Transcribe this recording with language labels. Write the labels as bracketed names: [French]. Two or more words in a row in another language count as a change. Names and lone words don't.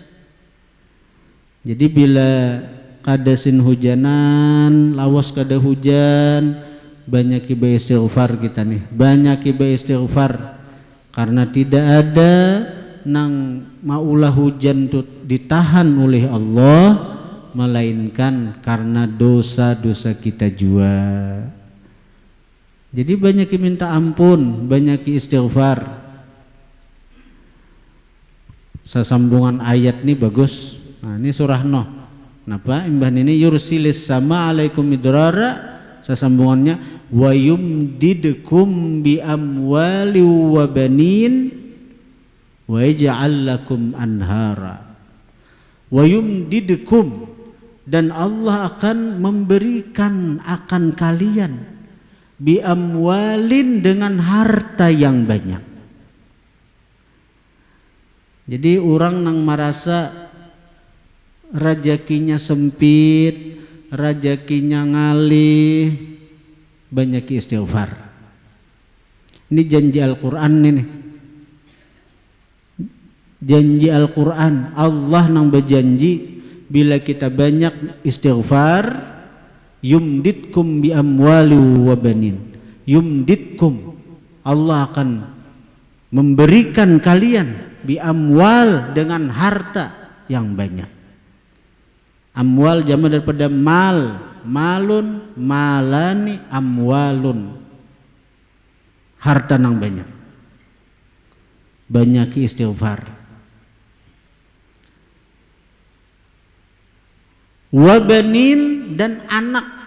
[Banjar] Jadi bila kadasin hujanan, lawas kada hujan, banyak istighfar kita nih, banyak istighfar, karena tidak ada nang maulah hujan tuh ditahan oleh Allah, melainkan karena dosa-dosa kita jua. Jadi banyak minta ampun, banyak istighfar. Sesambungan ayat ini bagus. Nah, ini surah Nuh. Kenapa? Imbah ini [Arabic] يرسل السماء عليكم مدرارا, [Banjar] sesambungannya [Arabic] ويمددكم بأموال وبنين ويجعل لكم أنهارا. ويمددكم, [Indonesian] dan Allah akan memberikan akan kalian, [Arabic] بأموال [Indonesian] dengan harta yang banyak. [Banjar] Jadi orang nang merasa rezekinya sempit, rezekinya ngalih, banyak istighfar. Ini janji Al-Quran ini. Janji Al-Quran, Allah nang berjanji bila kita banyak istighfar, [Arabic] يمددكم بأموال وبنين. [Indonesian] Yumditkum, Allah akan memberikan kalian [Arabic] بأموال [Indonesian] dengan harta yang banyak. Amwal jama daripada mal, [Arabic] مال مالان أموال. [Banjar] Harta nang banyak. Banyak istighfar. [Indonesian] Wabanin dan anak.